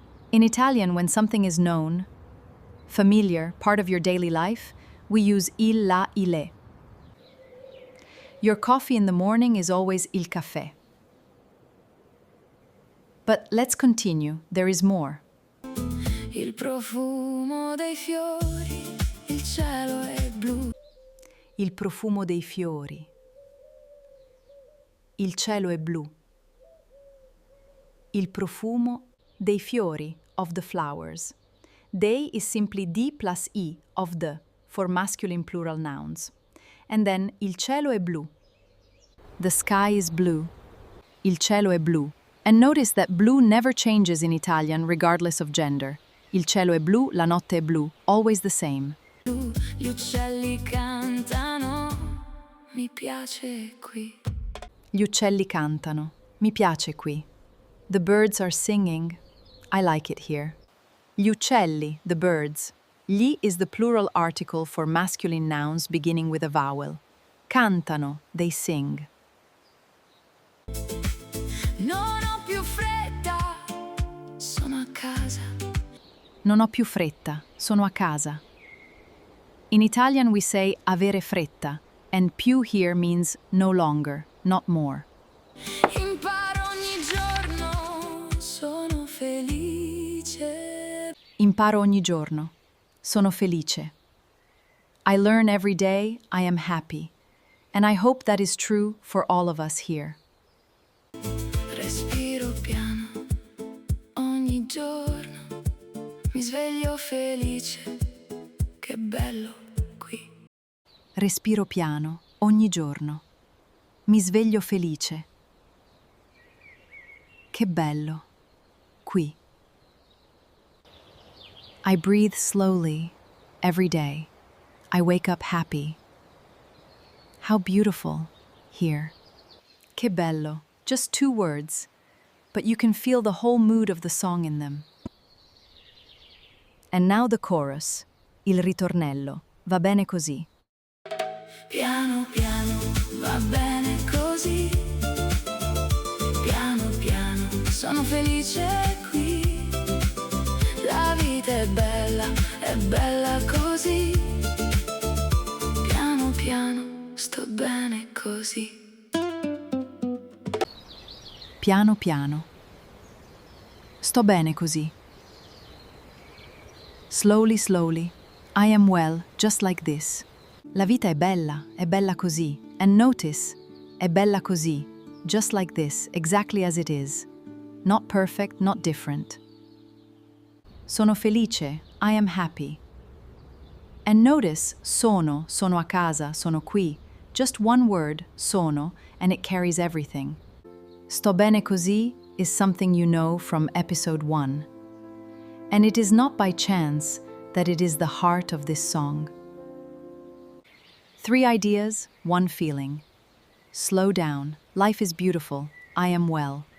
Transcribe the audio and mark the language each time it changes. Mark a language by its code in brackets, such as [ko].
[en] In Italian, when something is known, familiar, part of your daily life, we use il, la, ile. Your coffee in the morning is always il caffè. But let's continue, there is more. [it] Il profumo dei fiori, il cielo è blu. Il profumo dei fiori. Il cielo è blu. Il profumo dei fiori, [en] of the flowers. Dei is simply di plus I, of the, for masculine plural nouns. And then [it] il cielo è blu. [en] The sky is blue. [it] Il cielo è blu. [en] And notice that blue never changes in Italian regardless of gender. [it] Il cielo è blu, la notte è blu, always the same. Gli uccelli cantano, mi piace qui. Gli uccelli cantano, mi piace qui. [en] The birds are singing, I like it here. [it] Gli uccelli, [en] the birds. Gli is the plural article for masculine nouns beginning with a vowel. Cantano, they sing. [it] Non ho più fretta, sono a casa. Non ho più fretta, sono a casa. [en] In Italian we say avere fretta, and più here means no longer, not more. [it] Imparo ogni giorno, sono felice. Imparo ogni giorno, sono felice. [en] I learn every day, I am happy. And I hope that is true for all of us here. [it] Respiro piano, ogni giorno. Mi sveglio felice, che bello qui. Respiro piano, ogni giorno. Mi sveglio felice. Che bello, qui. [en] I breathe slowly, every day. I wake up happy. How beautiful, here. [it] Che bello, [en] just 2 words, but you can feel the whole mood of the song in them. And now the chorus, [it] il ritornello, va bene così. Piano piano va bene così. Piano piano sono felice qui. La vita è bella così. Piano piano sto bene così. piano piano. Sto bene così. [en] Slowly, slowly. I am well, just like this. [it] La vita è bella così. [en] And notice, [it] è bella così, [en] just like this, exactly as it is. Not perfect, not different. [it] Sono felice, [en] I am happy. And notice, [it] sono a casa, sono qui. [en] Just one word, sono, and it carries everything. Sto bene così is something you know from episode 1. And it is not by chance that it is the heart of this song. 3 ideas, 1 feeling. Slow down, life is beautiful, I am well.